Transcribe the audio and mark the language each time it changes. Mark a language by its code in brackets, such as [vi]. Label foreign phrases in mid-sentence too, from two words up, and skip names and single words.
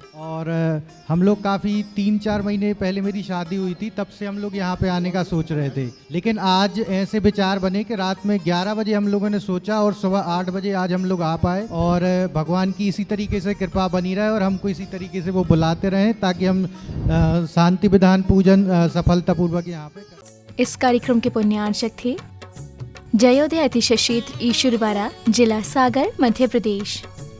[hi] और हम लोग काफ़ी 3-4 महीने पहले मेरी शादी हुई थी, तब से हम लोग यहाँ पे आने का सोच रहे थे, लेकिन आज ऐसे विचार बने कि रात में 11 बजे हम लोगों ने सोचा और सुबह 8 बजे आज हम लोग आ पाए। और भगवान की इसी तरीके से कृपा बनी रहे और हमको इसी तरीके से वो बुलाते रहें ताकि हम शांति विधान पूजन सफलतापूर्वक यहाँ पे करें। इस कार्यक्रम के पुण्यार्चक थे जयोदय अतिशय क्षेत्र ईश्वरवाड़ा, जिला सागर, मध्य प्रदेश।